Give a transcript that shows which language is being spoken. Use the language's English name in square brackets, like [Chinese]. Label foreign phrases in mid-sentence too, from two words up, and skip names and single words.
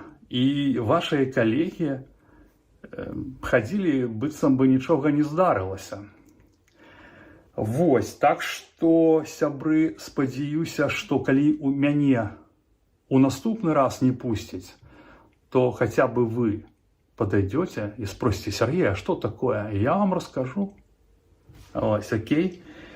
[Belarusian] І вашыя калегі хадзілі, быццам бы нічога не здарылася. Вось, так што, сябры, спадзяюся, што калі у мяне у наступны раз не пусцяць, то хаця бы [Russian] вы подойдете і спросите: «Сергей, а что такое?» Я вам расскажу. Ось, окей.